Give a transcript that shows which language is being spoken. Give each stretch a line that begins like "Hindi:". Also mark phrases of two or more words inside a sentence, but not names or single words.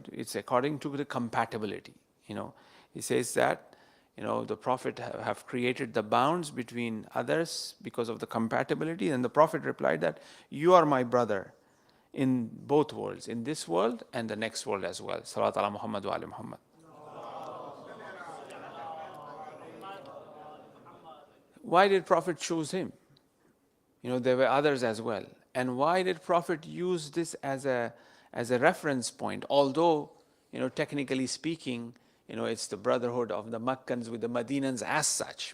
English: It's according to the compatibility. He says that, the Prophet have created the bounds between others because of the compatibility. And the Prophet replied that you are my brother in both worlds, in this world and the next world as well.
Arabic: Salawat ala Muhammad wa ali Muhammad.
English: Why did Prophet choose him? There were others as well. And why did Prophet use this as a reference point? Although, technically speaking, it's the brotherhood of the Meccans with the Medinans as such.